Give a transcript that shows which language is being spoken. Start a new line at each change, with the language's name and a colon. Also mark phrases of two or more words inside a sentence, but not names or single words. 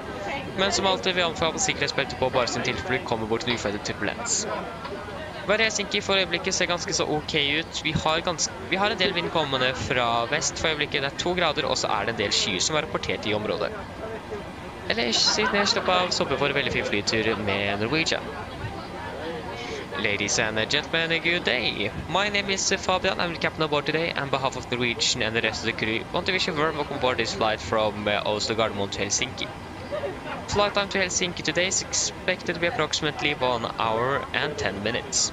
Norwegian: Men som alltid vil jeg anbefale sikkerhetsbeltet på bare som tilfelle kommer bort til uforventet turbulens. Været i Helsinki for øyeblikket ser ganske så ok ut. Vi har en del vind kommende fra vest for øyeblikket. Det er 2 grader, og så er det en del skyer som er rapportert i området. Ellers siden jeg slapp av, så håper jeg for en veldig fin flytur med Norwegian.
English: Ladies and gentlemen, good day. My name is Fabian. I'm the captain aboard today. On behalf of Norwegian and the rest of the crew, I want to wish you a warm welcome aboard this flight from Oslo Gardermoen to Helsinki. Flight time to Helsinki today is expected to be approximately 1 hour and 10 minutes.